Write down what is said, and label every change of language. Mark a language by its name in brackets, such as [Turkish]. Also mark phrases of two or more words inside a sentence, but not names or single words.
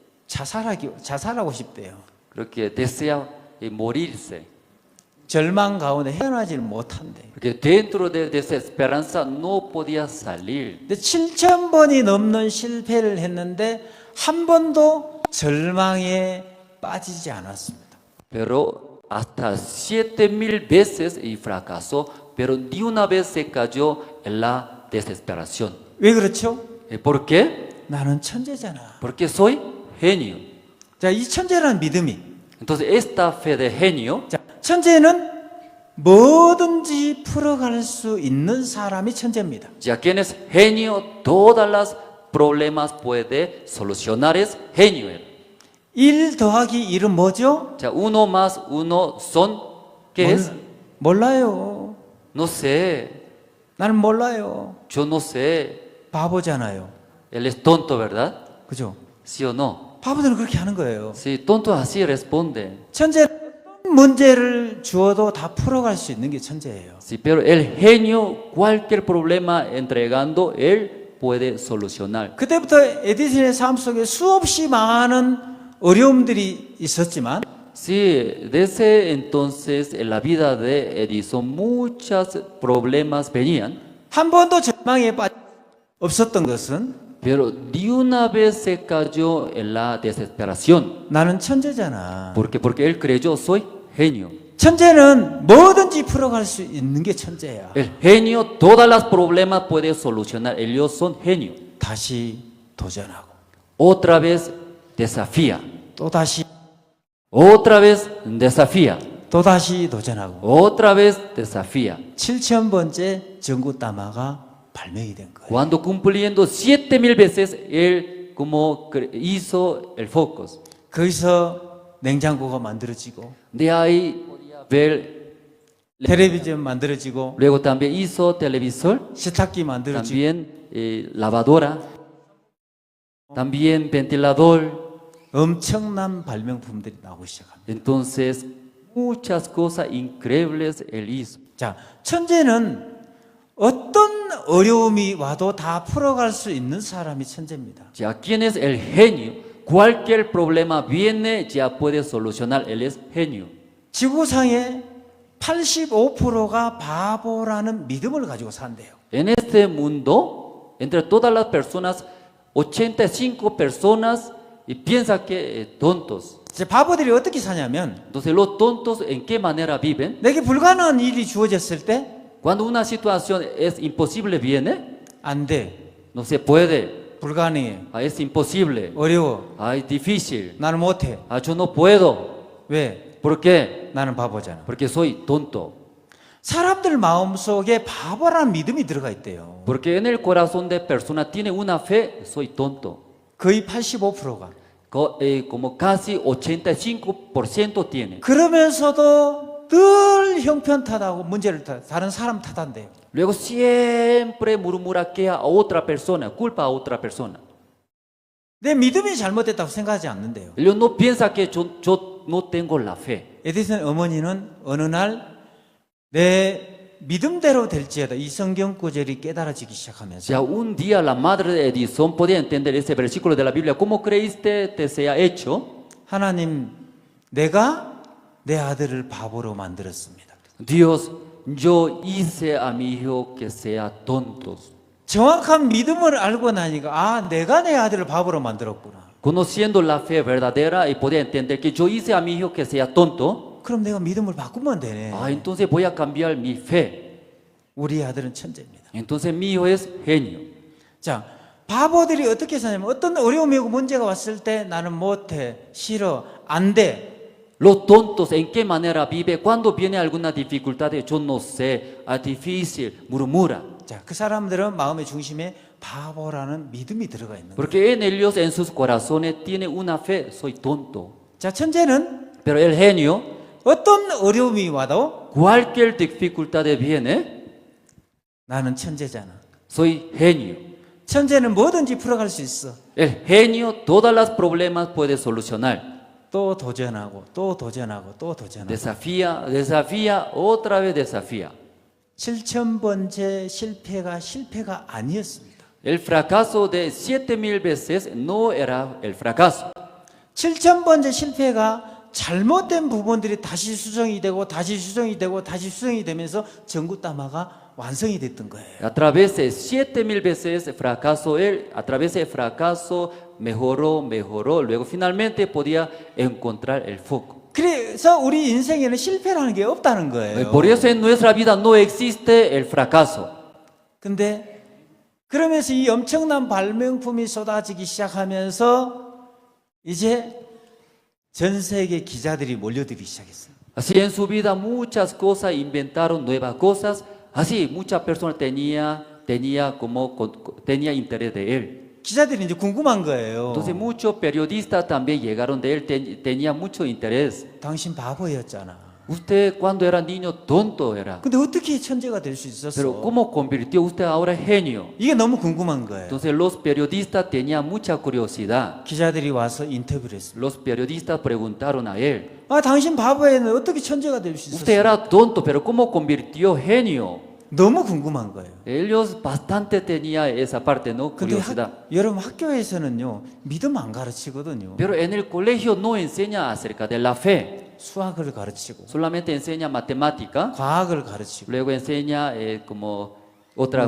[Korean] 자살하고 싶대요. [Spanish] creo que desea morirse. [Korean] 절망 가운데 헤어나지를 못한대. [Spanish] Porque dentro de desesperanza no podía salir. [Korean] 근데 7,000번이 넘는 실패를 했는데 한 번도 절망에 빠지지 않았습니다. [Spanish] Pero hasta 7,000 veces y fracasó, pero ni una vez se cayó en la desesperación. [Korean] 왜 그렇죠? [Spanish] ¿Por qué? [Korean] 나는 천재잖아. [Spanish] Porque soy genio. [Korean] 자, 이 천재라는 믿음이. [Spanish] Entonces esta fe de genio, [Korean] 자, 천재는 뭐든지 풀어갈 수 있는 사람이 천재입니다. [Spanish] ya quien es genio, todas las problemas puede solucionar, es genio. [Korean] 1 더하기 1은 뭐죠? [Spanish] Ya 1 más 1 son, ¿qué es? [Korean] 몰라요. [Spanish] No sé, [Korean] 나는 몰라요. [Spanish] yo no sé. [Korean] 바보잖아요. [Spanish] Él es tonto, ¿verdad? [Korean] 그죠? [Spanish] ¿Sí o no? [Korean] 바보들은 그렇게 하는 거예요. [Spanish] Sí, tonto así responde. [Korean] 천재 문제를 주어도 다 풀어갈 수 있는 게 천재예요. [Spanish] Sí, pero el genio, cualquier problema entregando, él puede solucionar. [Korean] 그때부터 에디슨의 삶 속에 수없이 많은 어려움들이 있었지만 [Spanish] Sí, desde entonces en la vida de Edison muchos problemas venían, [Korean] 한 번도 절망에 없었던 것은 [Spanish] pero ni una vez se cayó en la desesperación. [Korean] 나는 천재잖아. [Spanish] Porque él creyó, soy genio. [Korean] 천재는 뭐든지 풀어갈 수 있는 게 천재야. [Spanish] El genio, todos los problemas puede solucionar. Ellos son genio. [Korean] 다시 도전하고 [Spanish] Otra vez desafía. [Korean] 또 다시 [Spanish] Otra vez desafía. [Korean] 또다시 도전하고 [Spanish] otra vez desafía. [Korean] 7,000번째 전구 따마가 발명이 된 거예요. [Spanish] Cuando cumpliendo 7,000 veces, él como hizo el focus. [Korean] 거기서 냉장고가 만들어지고 [Spanish] De ahí podía ver, [Korean] 텔레비전 만들어지고 [Spanish] luego también hizo televisor, [Korean] 세탁기 만들어지고 [Spanish] también lavadora, también ventilador. [Korean] 엄청난 발명품들이 나오기 시작합니다. [Spanish] Entonces, muchas cosas increíbles él hizo. [Korean] 자, 천재는 어떤 어려움이 와도 다 풀어갈 수 있는 사람이 천재입니다. [Spanish] Ya, ¿quién es el genio? Cualquier problema viene, ya puede solucionar. Él es genio. [Korean] 지구상의 85%가 바보라는 믿음을 가지고 산대요. [Spanish] En este mundo, entre todas las personas, 85 personas y piensa que tontos. [Korean] 이제 바보들이 어떻게 사냐면 [Spanish] Entonces, los tontos, ¿en qué manera viven? [Korean] 내게 불가능한 일이 주어졌을 때 [Spanish] Cuando una situación es imposible viene, [Korean] 안 돼. [Spanish] no se puede. [Korean] 불가능해. [Spanish] Es imposible. [Korean] 어려워. [Spanish] Es difícil. [Korean] 나는 못해. [Spanish] Yo no puedo. [Korean] 왜? [Spanish] ¿Por qué? [Korean] 나는 바보잖아. [Spanish] Porque soy tonto. [Korean] 사람들 마음속에 바보라는 믿음이 들어가 있대요. [Spanish] Porque en el corazón de persona tiene una fe, soy tonto. [Korean] 거의 85%가. [Spanish] Como casi 85% tiene. [Korean] 그러면서도 늘 형편 탓하고 문제를 다른 사람 탓한대요. [Spanish] Luego siempre murmura que a otra persona, culpa a otra persona. [Korean] 내 믿음이 잘못됐다고 생각하지 않는데요. [Spanish] Ellos no piensan que yo no tengo la fe. [Korean] 에디슨 어머니는 어느 날 내 믿음대로 될지어다 이 성경 구절이 깨달아지기 시작하면서 [Spanish] Ya un día la madre de Edison podía entender ese versículo de la Biblia. ¿Cómo creíste te sea hecho? [Korean] 하나님, 내가 내 아들을 바보로 만들었습니다. [Spanish] Dios, yo hice a mi hijo que sea tontos. [Korean] 정확한 믿음을 알고 나니까 아, 내가 내 아들을 바보로 만들었구나. [Spanish] Conociendo la fe verdadera y podía entender que yo hice a mi hijo que sea tonto. [Korean] 그럼 내가 믿음을 바꾸면 되네. [Spanish] Entonces voy a cambiar mi fe. [Korean] 우리 아들은 천재입니다. [Spanish] Entonces mi hijo es genio. [Korean] 자, 바보들이 어떻게 사냐면 어떤 어려움이 오고 문제가 왔을 때 나는 못해, 싫어, 안 돼. [Spanish] Los tontos, ¿en qué manera vive? Cuando viene alguna dificultad, yo no sé, es difícil, murmura. [Korean] 자, 그 사람들은 마음의 중심에 바보라는 믿음이 들어가 있는 거예요. [Spanish] Porque en ellos, en sus corazones, tiene una fe, soy tonto. [Korean] 자, 천재는 [Spanish] Pero el genio, [Korean] 어떤 어려움이 와도 [Spanish] cualquier dificultad viene, [Korean] 나는 천재잖아. [Spanish] soy genio. [Korean] 천재는 뭐든지 풀어갈 수 있어. [Spanish] El genio, todos los problemas puede solucionar. [Korean] 또 도전하고 또 도전하고 또 도전하고. [Spanish] Desafía, desafía, otra vez desafía. [Korean] 7,000번째 실패가 아니었습니다. [Spanish] El fracaso de 7,000 veces no era el fracaso. [Korean] 7,000번째 실패가 잘못된 부분들이 다시 수정이 되고 다시 수정이 되고 다시 수정이 되면서 전구 따마가 완성이 됐던 거예요. [Spanish] A través de 7,000 veces fracaso, él a través del fracaso mejoró, luego finalmente podía encontrar el foco. [Korean] 그래서 우리 인생에는 실패라는 게 없다는 거예요. [Spanish] Por eso en nuestra vida no existe el fracaso. [Korean] 근데 그러면서 이 엄청난 발명품이 쏟아지기 시작하면서 이제 전 세계 기자들이 몰려들기 시작했어요. [Spanish] Así en su vida muchas cosas inventaron nuevas cosas. Así muchas personas tenía interés de él. [Korean] 기자들이 이제 궁금한 거예요. [Spanish] Entonces muchos periodistas también llegaron de él, tenía mucho interés. [Korean] 당신 바보였잖아. [Spanish] Usted cuando era niño tonto era. [Korean] 근데 어떻게 천재가 될 수 있었어? [Spanish] Pero ¿cómo convirtió usted ahora en genio? [Korean] 이게 너무 궁금한 거예요. [Spanish] Entonces los periodistas tenían mucha curiosidad. [Korean] 기자들이 와서 인터뷰를 했어요. [Spanish] Los periodistas preguntaron a él. [Korean] 아, 당신 바보에는 어떻게 천재가 될 수 있었어? [Spanish] Usted era tonto, pero ¿cómo convirtió genio? [Korean] 너무 궁금한 거예요. [Spanish] Ellos bastante tenían esa parte, ¿no? [Korean] 근데 [Spanish] Curiosidad. [Korean] 여러분 학교에서는요 믿음 안 가르치거든요. [Spanish] Pero en el colegio no enseña acerca de la fe. [Korean] 수학을 가르치고, [Spanish] Solamente enseña matemática, [Korean] 과학을 가르치고, [Spanish] luego enseña como otras